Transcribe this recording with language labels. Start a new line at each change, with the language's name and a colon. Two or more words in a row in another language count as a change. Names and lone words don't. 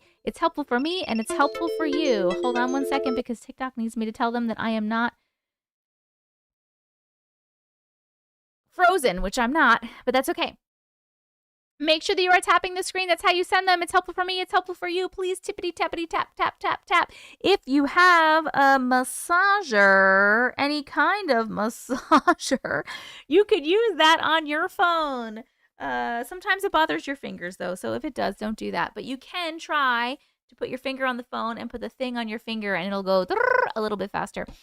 English: It's helpful for me, and it's helpful for you. Hold on one second, because TikTok needs me to tell them that I am not frozen, which I'm not, but that's okay. Make sure that you are tapping the screen. That's how you send them. It's helpful for me. It's helpful for you. Please tippity tappity tap, tap, tap, tap. If you have a massager, any kind of massager, you could use that on your phone. Sometimes it bothers your fingers, though. So if it does, don't do that. But you can try to put your finger on the phone and put the thing on your finger, and it'll go a little bit faster.